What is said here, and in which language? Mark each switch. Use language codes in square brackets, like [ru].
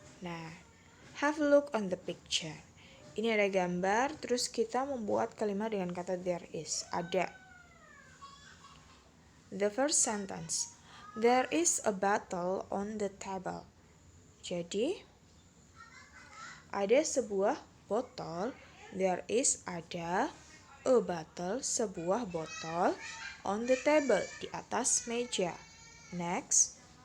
[en] Nah, have a look on the picture. [id] Ini ada gambar, terus kita membuat kalimat dengan kata there is. Ada. [en] The first sentence. There is a bottle on the table. [id] Jadi, ada sebuah botol. [en] There is ada a bottle, [id] sebuah botol [en] on the table, [id] di atas meja. [en] Next.